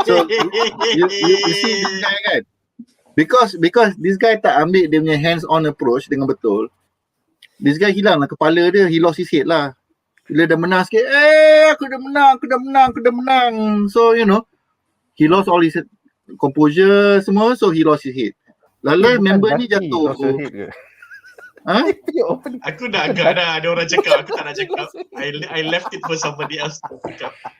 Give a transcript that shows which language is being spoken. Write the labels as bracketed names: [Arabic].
[English] So you see this guy kan? Because this guy [Malay] tak ambil dia punya [English] hands-on approach [Malay] dengan betul, [English] this guy [Malay] hilang lah kepala dia, [English] he lost his head lah. [Malay] Bila dah menang sikit, aku dah menang. [English] So you know, he lost all his composure semua, so he lost his head. [Malay] Lalu member ni jatuh. Ha? Aku dah agak dah ada orang cakap, aku tak nak cakap. [English] I left it for somebody else to pick up.